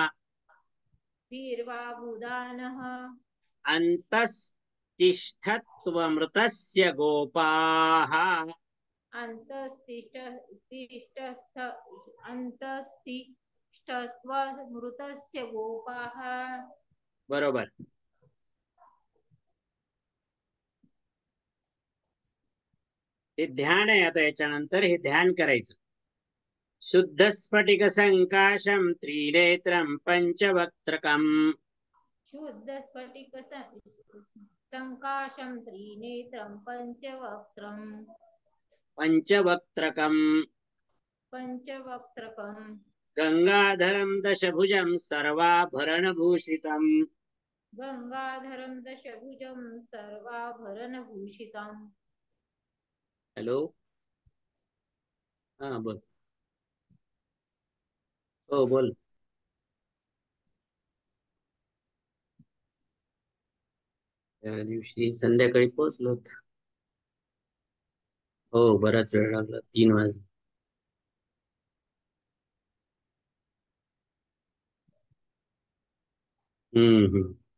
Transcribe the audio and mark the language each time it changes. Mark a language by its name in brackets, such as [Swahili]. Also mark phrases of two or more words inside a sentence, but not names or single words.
[Sanskrit] वीर्वाबुधानः. अन्तस्तिष्ठत्वमृतस्य गोपाः. अंतस्तिष्ठत्वमृतस्य गोपाः. [Marathi] बरोबर. हे ध्यान आहे. आता याच्यानंतर हे ध्यान करायचं. [Sanskrit] शुद्ध स्फटिक संकाशम त्रिनेत्रम पंचवक्त्रकम शुद्ध स्फटिक संकाशम त्रिनेत्रम पंचवक्त्रकम पंचवक्त्रकम गंगाधरम दशभुजम सर्वाभरण भूषितम गंगाधरं दशभुजं सर्वाभरणभूषितम्. [Marathi] हेलो, हाँ बोल. हो बोल. त्या दिवशी संध्याकाळी पोहोचलोत. हो, बराच वेळ लागला, 3 वाजले. हम्म.